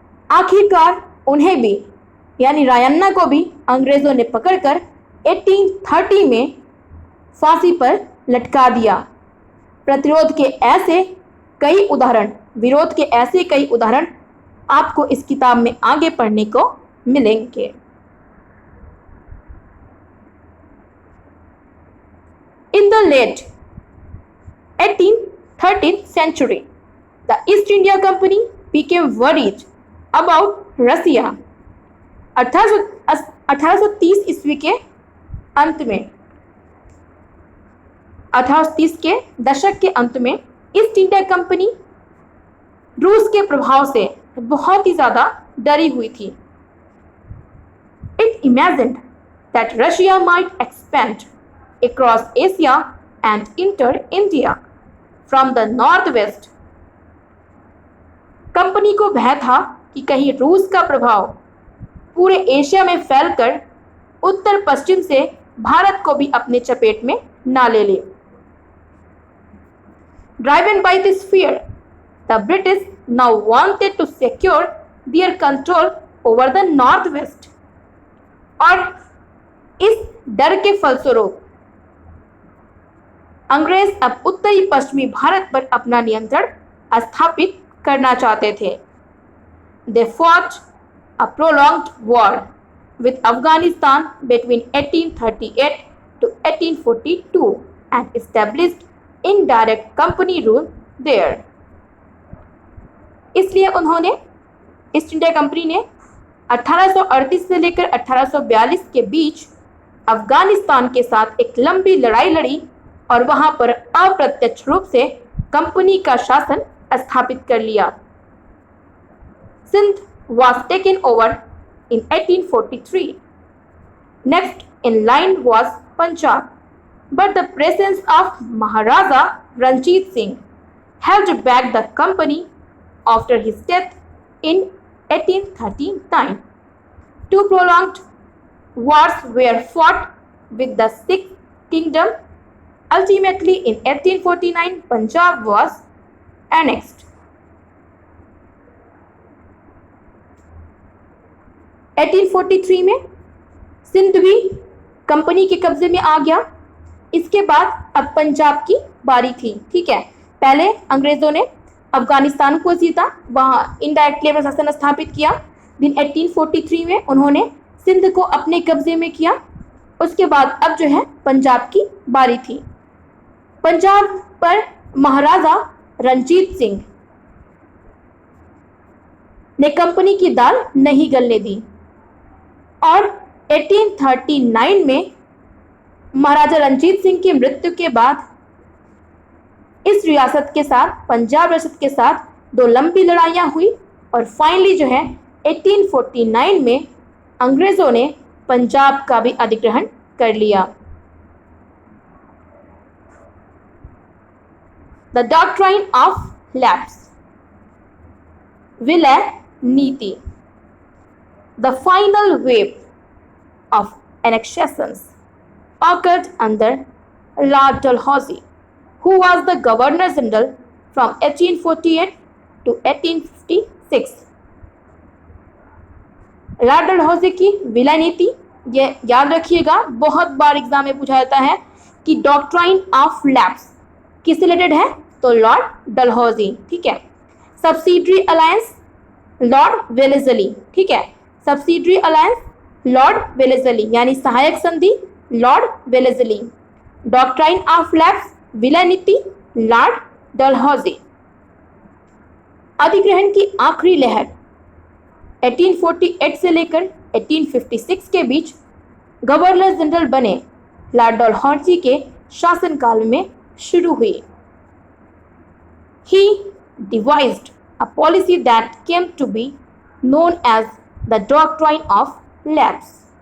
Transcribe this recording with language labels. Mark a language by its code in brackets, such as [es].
[hi] आखिरकार उन्हें भी यानी रायन्ना को भी अंग्रेजों ने पकड़कर 1830 में फांसी पर लटका दिया। प्रतिरोध के ऐसे कई उदाहरण, विरोध के ऐसे कई उदाहरण आपको इस किताब में आगे पढ़ने को मिलेंगे। [en] In the late 13th century, the East India Company became worried about Russia. [hi] 1830 ईस्वी के अंत में 1830 के दशक के अंत में ईस्ट इंडिया कंपनी रूस के प्रभाव से बहुत ही ज़्यादा डरी हुई थी। [en] It imagined that Russia might expand across Asia and enter India from the northwest. [hi] Company को भय था कि कहीं रूस का प्रभाव पूरे एशिया में फैलकर उत्तर पश्चिम से भारत को भी अपने चपेट में ना ले ले। [en] Driven by this fear, the British now wanted to secure their control over the northwest. [hi] और इस डर के फलस्वरूप अंग्रेज अब उत्तरी पश्चिमी भारत पर अपना नियंत्रण स्थापित करना चाहते थे। [en] They fought a prolonged war with Afghanistan between 1838 to 1842 and established indirect company rule there. [hi] इसलिए उन्होंने ईस्ट इंडिया कंपनी ने 1838 से लेकर 1842 के बीच अफगानिस्तान के साथ एक लंबी लड़ाई लड़ी और वहां पर अप्रत्यक्ष रूप से कंपनी का शासन स्थापित कर लिया। [en] Sindh was taken over in 1843. Next in line was Punjab, but the presence of Maharaja Ranjit Singh held back the company after his death in 1839. Two prolonged wars were fought with the Sikh kingdom. Ultimately, in 1849, Punjab was annexed. [hi] 1843 में सिंध भी company के कब्जे में आ गया। इसके बाद अब पंजाब की बारी थी। ठीक है, पहले अंग्रेजों ने अफगानिस्तान को जीता, वहाँ इनडायरेक्टली अपना शासन स्थापित किया। दिन 1843 में उन्होंने सिंध को अपने कब्जे में किया। उसके बाद अब जो है पंजाब की बारी थी। पंजाब पर महाराजा रणजीत सिंह ने कंपनी की दाल नहीं गलने दी और 1839 में महाराजा रणजीत सिंह की मृत्यु के बाद इस रियासत के साथ, पंजाब रियासत के साथ 2 लंबी लड़ाइयाँ हुई और फाइनली जो है 1849 में अंग्रेजों ने पंजाब का भी अधिग्रहण कर लिया। [en] the doctrine of lapse, [hi] विलय नीति, [en] The final wave of annexations occurred under Lord Dalhousie, who was the Governor General from 1848 to 1856. [hi] Lord Dalhousie की विलय नीति, ये याद रखिएगा, बहुत बार एग्जाम में पूछा जाता है कि डॉक्ट्राइन ऑफ लैप्स किससे रिलेटेड है, तो लॉर्ड डलहौजी। ठीक है। Subsidiary alliance Lord Wellesley. ठीक है, सब्सिडरी अलायंस लॉर्ड वेलेस्ली यानी सहायक संधि Lord Wellesley. Doctrine of lapse विलय नीति लॉर्ड डलहौजी। अधिग्रहण की आखिरी लहर 1848 से लेकर 1856 के बीच गवर्नर जनरल बने लॉर्ड डलहौजी के शासनकाल में शुरू हुई। [en] He devised a policy that came to be known as the Doctrine of Lapse.